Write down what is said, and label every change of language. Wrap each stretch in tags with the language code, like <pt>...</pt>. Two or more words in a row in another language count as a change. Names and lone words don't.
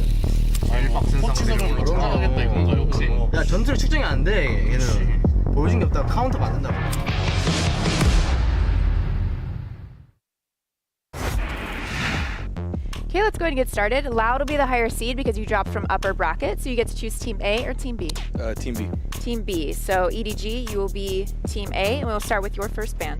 <ko>아니 박센 상대로 하겠다 이건가 혹시? 야 전투를 측정이 안 돼. 얘는 보여준 게 없다가 카운터가 안 된다고.</ko> <en>Okay, let's go ahead and get started. Loud will be the higher seed because you dropped from upper bracket, so you get to choose Team A or Team B. Team B. Team B. So EDG, you will be Team A, and we'll start with your first ban.</en>